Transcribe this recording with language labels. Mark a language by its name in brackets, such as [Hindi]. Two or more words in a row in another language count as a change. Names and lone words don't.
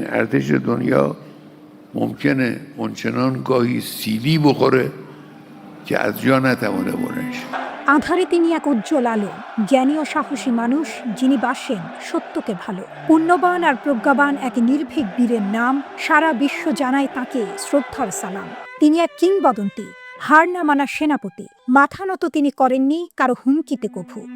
[Persian] ارتش دنیا ممکنه اونچنان گاهی سیلی بخوره که از جا نتوانه بلند شه। [Bangla] আধারে তিনি এক উজ্জ্বল আলো, জ্ঞানী ও সাহসী মানুষ যিনি বাসেন সত্যকে ভালো। পুণ্যবান আর প্রজ্ঞাবান এক নির্ভীক বীরের নাম, সারা বিশ্ব জানায় তাকে শ্রদ্ধার সালাম। তিনি এক কিংবদন্তি, হার না মানা সেনাপতি। মাথা নত তিনি করেননি কারো হুমকিতে কভু।